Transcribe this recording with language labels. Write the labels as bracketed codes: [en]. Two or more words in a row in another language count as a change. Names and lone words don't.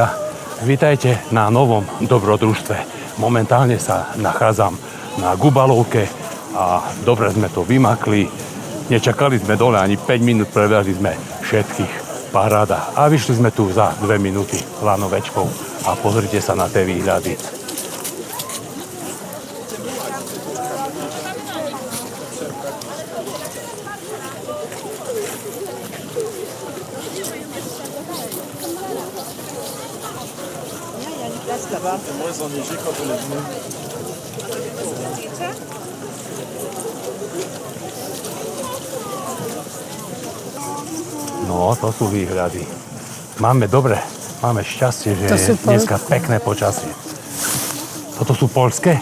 [sk] Vítajte na novom dobrodružstve. Momentálne sa nachádzam na Gubalovke a dobre sme to vymakli. Nečakali sme dole ani 5 minút, previazli sme všetkých. Paráda. A vyšli sme tu za 2 minúty lanovečkou a pozrite sa na tie výhľady. [fr] C'est moins enneigé quand on est venu. [sk] No, to sú výhľady. Máme šťastie, že je dneska pekné počasie. Toto sú poľské?